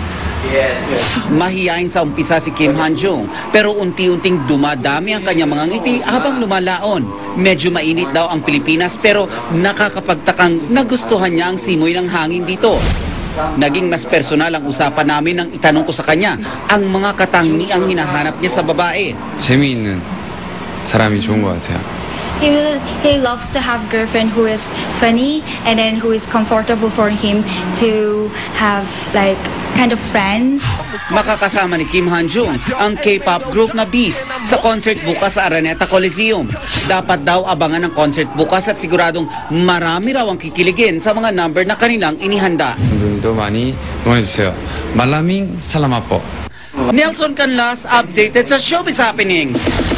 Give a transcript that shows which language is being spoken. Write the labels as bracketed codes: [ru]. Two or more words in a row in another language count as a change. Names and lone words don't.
[tl] Mahiyain sa umpisa si Kim Han-jung, pero unti-unting dumadami ang kanyang mga ngiti habang lumalaon. Medyo mainit daw ang Pilipinas pero nakakapagtakang nagustuhan niya ang simoy ng hangin dito. Naging mas personal ang usapan namin nang itanong ko sa kanya ang mga katangiang hinahanap niya sa babae. [ko] 재미있는 사람이 좋은 것 같아요. [en] He loves to have girlfriend who is funny and then who is comfortable for him to have like kind of friends. [tl] Makakasama ni Kim Han-jung ang [en] K-pop group [tl] na Beast sa concert bukas sa Araneta Coliseum. Dapat daw abangan ang concert bukas at siguradong marami raw ang kikiligin sa mga number na kanilang inihanda. [ko] 분들도 많이 응원해주세요. [tl] maraming salamat po. Nelson Canlas, updated sa Showbiz Happening.